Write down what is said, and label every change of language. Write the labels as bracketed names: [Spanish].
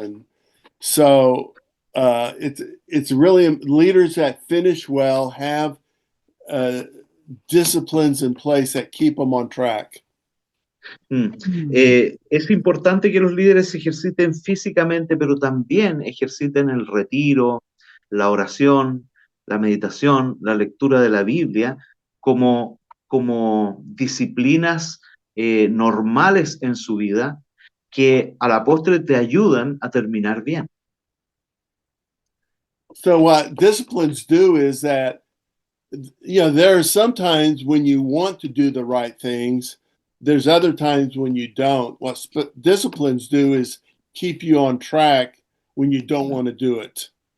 [English] And so it's really leaders that finish well have disciplines in place that keep them on track. [Spanish] Es importante que los líderes se ejerciten físicamente, pero también ejerciten el retiro, la oración, la meditación, la lectura de la Biblia como disciplinas normales en su vida que a la postre te ayudan a terminar bien. [English] So what disciplines do is that, there are some times when you want to do the right things. There's other times when you don't. What disciplines do is keep you on track when you don't want to do it.